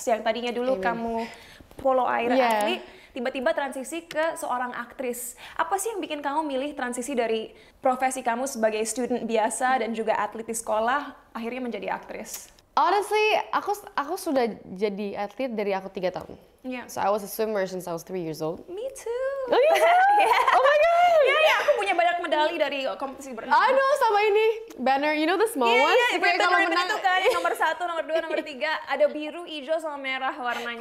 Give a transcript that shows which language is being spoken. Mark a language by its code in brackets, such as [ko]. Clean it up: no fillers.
[id] Yang tadinya dulu kamu polo air atlet, tiba-tiba transisi ke seorang aktris. Apa sih yang bikin kamu milih transisi dari profesi kamu sebagai student biasa dan juga atlet di sekolah, akhirnya menjadi aktris? Honestly, aku sudah jadi atlet dari aku 3 tahun. [en] So I was a swimmer since I was 3 years old. Me too. Oh yeah? Oh my god. [id] Yeah, aku punya banyak medali dari kompetisi berenang. [en] I know, [id] sama ini [en] banner, the small ones. [id] Iya, kalau menang itu kan nomor 1, nomor 2, nomor 3 ada biru, hijau sama merah warnanya.